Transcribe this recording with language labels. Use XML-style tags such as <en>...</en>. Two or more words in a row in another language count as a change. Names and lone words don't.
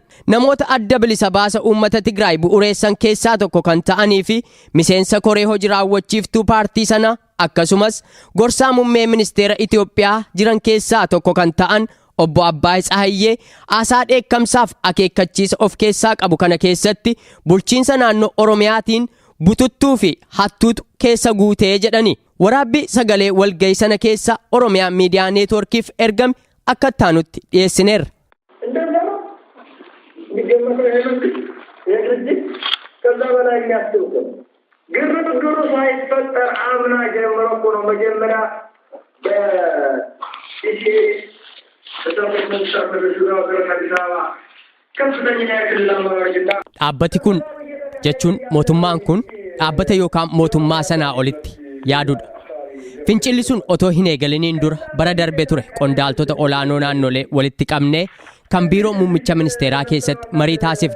<om>Namoota adda bilisa baasa uummata Tigraay bu'uureessan keessaa tokko kan ta'anii fi miseensa koree hojii raawwachiiftuu paartii sanaa akkasumas gorsaa muummee ministeera Itoophiyaa jiran keessaa tokko kan ta'an obbo Abbaay Tsahaayee haasaa dheekkamsaaf akeekkachiisa of keessaa qabu kana keessatti bulchiinsa naannoo Oromiyaatiin bututtuu fi hattuutu keessa guutee jedhani. Waraabbii sagalee walgahii sana keessa Oromiyaa miidiyaa neetworkiif ergame akka taanutti dhiyeessineerra.</om> <am>ግርግሩ ሳይፈጠር አምና ጀምሮ እኮ ነው መጀመሪያ</am> <om>Dhaabbati kun jechuun mootummaan kun dhaabbata yookaan mootummaa sanaa olitti yaadudha. Fincilli sun otoo hin eegaliniin dura bara darbe ture qondaaltota olaanoo naannolee walitti qabnee kan biiroo muummicha ministeeraa keessatti marii taasifne.</om>